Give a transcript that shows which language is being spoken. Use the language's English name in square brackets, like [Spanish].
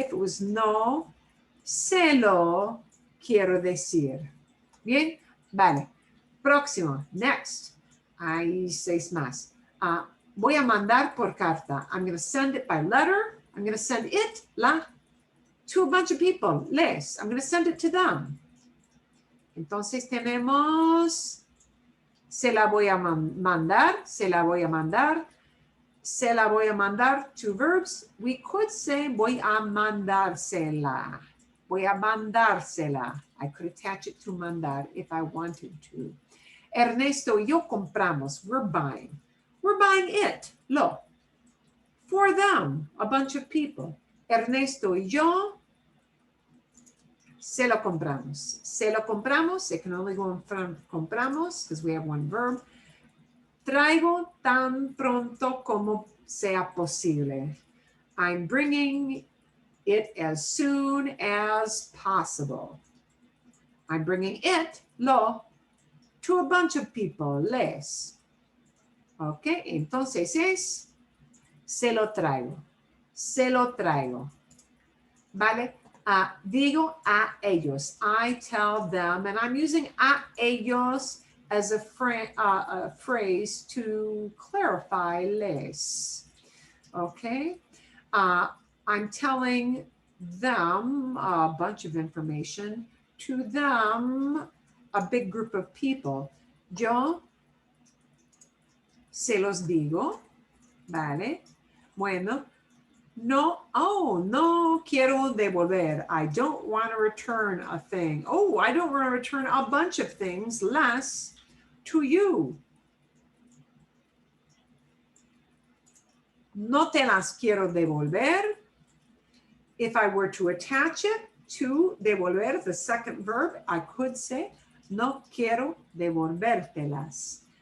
[English] If it was no, [Spanish] celo quiero decir. Bien? Vale. Próximo. Next. Hay 6 más. Voy a mandar por carta. [English] I'm going to send it by letter. I'm going to send it, la, to a bunch of people. Les. I'm going to send it to them. [Spanish] Entonces tenemos, se la voy a mandar, se la voy a mandar, se la voy a mandar, 2 verbs. [English] We could say [Spanish] voy a mandársela. Voy a mandársela. [English] I could attach it to mandar if I wanted to. [Spanish] Ernesto y yo compramos. [English] We're buying. We're buying it, lo. For them, a bunch of people. [Spanish] Ernesto y yo se lo compramos. Se lo compramos. [English] It can only go in front of compramos because we have one verb. [Spanish] Traigo tan pronto como sea posible. [English] I'm bringing it as soon as possible. I'm bringing it, lo, to a bunch of people, les. [Spanish] Ok, entonces es se lo traigo. Se lo traigo. ¿Vale? Digo a ellos. [English] I tell them, and I'm using a ellos as a phrase to clarify les. Okay? I'm telling them a bunch of information. To them, a big group of people. [Spanish] Yo se los digo. ¿Vale? Bueno, no quiero devolver. [English] I don't want to return a thing. Oh, I don't want to return a bunch of things less to you. [Spanish] No te las quiero devolver. [English] If I were to attach it to devolver, the second verb, I could say, [Spanish] no quiero devolvértelas.